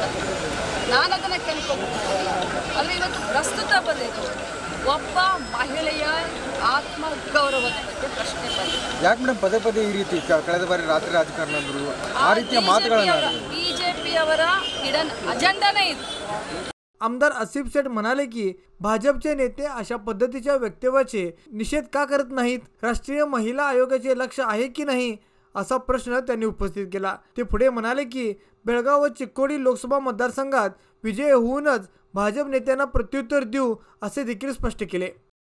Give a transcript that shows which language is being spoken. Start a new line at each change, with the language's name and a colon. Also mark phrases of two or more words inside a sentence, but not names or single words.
Kannada: ನಾನು ಅದನ್ನು ಕೇಳ್ಕೊಳ್ತೀನಿ। ಅಲ್ಲಿ ಇವತ್ತು ಪ್ರಸ್ತುತ ಬಂದಿದ್ದು ಒಬ್ಬ ಮಹಿಳೆಯ ಆತ್ಮಗೌರವದ ಬಗ್ಗೆ ಪ್ರಶ್ನೆ ಬಂದಿದೆ। ಯಾಕೆ ಮೇಡಮ್ ಪದೇ ಪದೇ ಈ ರೀತಿ ಕಳೆದ ಬಾರಿ ರಾತ್ರಿ ರಾಜಕಾರಣ ಅಂದರು ಆ ರೀತಿಯ ಮಾತುಗಳನ್ನು ಬಿಜೆಪಿಯವರ
English: hidden agendane
Kannada: ಇದು।
Marathi: आमदार आसिफ शेठ म्हणाले की भाजपचे नेते अशा पद्धतीच्या वक्तव्याचे निषेध का करत नाहीत, राष्ट्रीय महिला आयोगाचे लक्ष आहे की नाही असा प्रश्न त्यांनी उपस्थित केला। ते पुढे म्हणाले की बेळगाव व चिक्कोडी लोकसभा मतदारसंघात विजय होऊनच भाजप नेत्यांना प्रत्युत्तर देऊ असे देखील स्पष्ट केले।